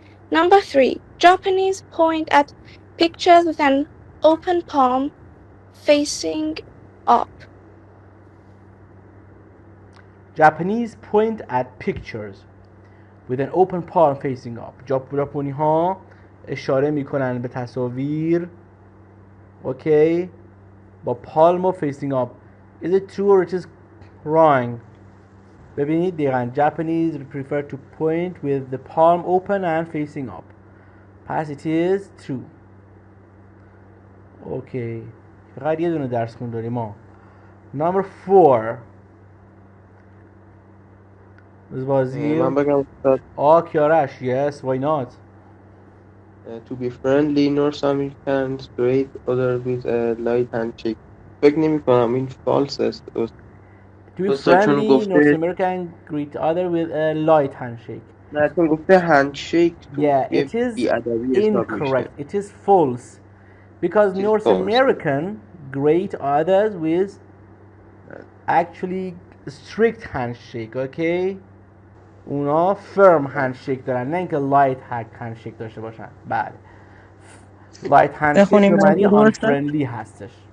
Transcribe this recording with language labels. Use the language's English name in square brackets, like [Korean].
[English] Number three. Japanese point at pictures with an open palm facing up. Japanese point at pictures with an open palm facing up. [Persian] ژاپنی ها اشاره میکنن به تصاویر اوکی با palm و facing up. [English] Is it true or it is wrong? [Persian] ببینید دقیقاً [English] Japanese prefer to point with the palm open and facing up. Past it is true. [Persian] اوکی فقط یه دونه درس خون داریم ما. [English] Number 4. [Persian] من بگم [English] کیارش. Yes, why not? To be friendly, North Americans greet others with a light handshake. [Persian] فکر نمی کنم این false است. [English] To be friendly, North American greet other with a light handshake. [Persian] نه چون گفته handshake. [English] Yeah, it is incorrect. It is false. Because North American greet others with actually strict handshake, okay? [Persian] اونا firm handshake دارن نه اینکه light handshake داشته باشن. بله light handshake به معنی unfriendly هستش.